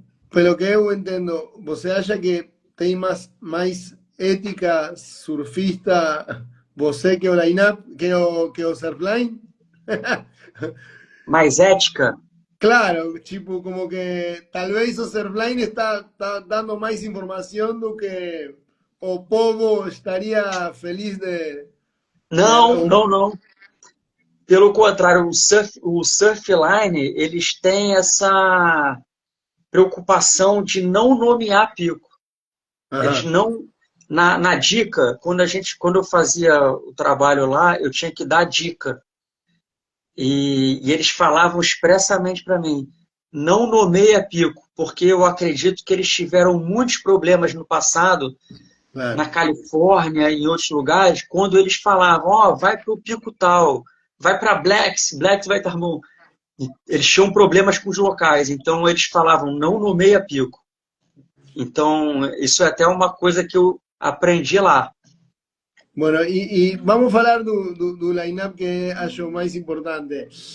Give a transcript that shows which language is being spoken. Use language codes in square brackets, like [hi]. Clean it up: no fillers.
[pt] Pelo que eu entendo, você acha que tem mais ética surfista você que o line-up, que o surfline? Mais ética? [es] Claro, tipo, como que tal vez o surfline está dando más información [pt] do que o povo [es] estaría feliz [pt] Não, não, não. Pelo contrário, o Surfline, eles têm essa preocupação de não nomear pico. Eles Ajá, não... Na dica, quando eu fazia o trabalho lá, eu tinha que dar dica. E eles falavam expressamente para mim, não nomeia pico, porque eu acredito que eles tiveram muitos problemas no passado, claro. na Califórnia e em outros lugares, quando eles falavam, vai para o pico tal, vai para Blacks vai estar bom. Eles tinham problemas com os locais, então eles falavam, não nomeia pico. Então, isso é até uma coisa que eu aprendi lá. [es] Bueno, vamos a hablar do line-up que acho más importante.